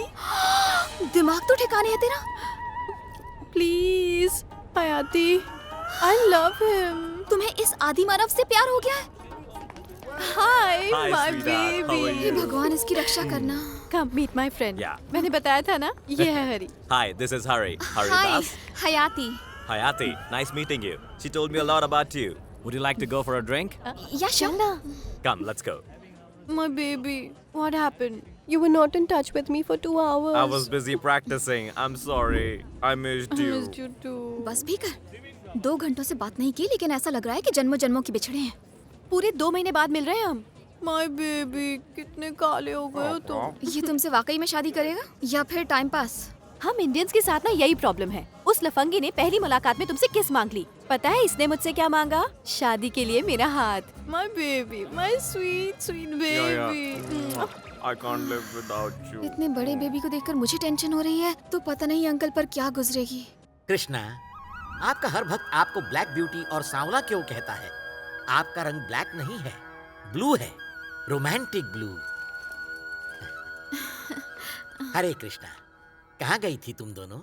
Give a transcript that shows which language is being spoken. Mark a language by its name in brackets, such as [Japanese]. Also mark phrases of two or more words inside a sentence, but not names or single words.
[Hindi] दिमाग तो ठिकाने है तेरा। [English] Please Hayati, I love him. [Hindi] तुम्हें इस आदि मानव से प्यार हो गया है? [English] Hi my baby. [Hindi] हे भगवान, इसकी रक्षा करना। [English] Come meet my friend. Yeah. [Hindi] मैंने बताया था ना, ये है हरी। [English] Hi, this is Hari. हाय Haridas. हयाती। Hayati, nice meeting you. She told me a lot about you. Would you like to go for a drink? या [Hindi] चलना। [English] Come, let's go. My baby, what happened? You were not in touch with me for 2 hours. I was busy practicing. I'm sorry. I missed I you. missed you too. [Hindi] बस भी कर। 2 घंटों से बात नहीं की, लेकिन ऐसा लग रहा है कि जन्मों जन्मों के बिछड़े हैं। पूरे 2 महीने बाद मिल रहे हैं हम। [English] My baby, [Hindi] कितने काले हो गए हो तुम। ये तुमसे वाकई में शादी करेगा या फिर टाइम पास? हम इंडियंस के साथ ना यही प्रॉब्लम है। उस लफंगी ने पहली मुलाकात में तुमसे किस मांग ली। पता है इसने मुझसे क्या मांगा? शादी के लिए मेरा हाथ। [English] My baby, my sweet sweet baby. I can't live without you. [Hindi] इतने बड़े बेबी को देखकर मुझे टेंशन हो रही है, तो पता नहीं अंकल पर क्या गुजरेगी। कृष्णा, आपका हर भक्त आपको [English] black beauty [Hindi] और सांवला क्यों कहता है? आपका रंग ब्लैक नहीं है, ब्लू है, [English] romantic blue. [Hindi] हरे कृष्णा, कहाँ गई थी तुम दोनों?